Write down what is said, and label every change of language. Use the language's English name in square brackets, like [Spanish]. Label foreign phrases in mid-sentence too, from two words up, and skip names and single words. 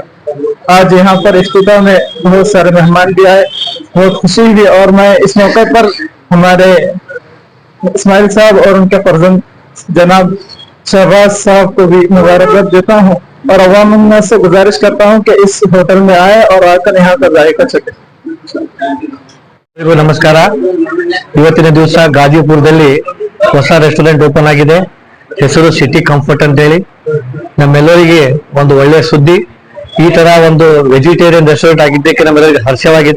[Hindi] आज यहाँ पर इफ्तिताह में बहुत सारे मेहमान भी आए, बहुत खुशी हुई और मैं इस मौके पर हमारे इस्माइल साहब और उनके फर्जंद जनाब शहबाज साहब को भी मुबारकबाद देता हूँ और अवाम से गुजारिश करता हूँ कि इस होटल में आए और आकर यहाँ का जायका चखे। [Kannada] ನಮಸ್ಕಾರ। ಇವತ್ತಿನ ದಿವಸ ಗಾಜಿಪುರದಲ್ಲಿ ಹೊಸ [English] restaurant open [Kannada] ಆಗಿದೆ, ಹೆಸರು ಸಿಟಿ ಕಂಫರ್ಟ್ ಅಂತ ಹೇಳಿ। ನಮ್ಮೆಲ್ಲರಿಗೆ ಒಂದು ಒಳ್ಳೆಯ ಸುದ್ದಿ। ಈ ತರ ಒಂದು [English] vegetarian restaurant [Kannada] ಆಗಿದ್ದಕ್ಕೆ ನಮ್ಮೆಲ್ಲರಿಗೆ ಹರ್ಷವಾಗಿದೆ।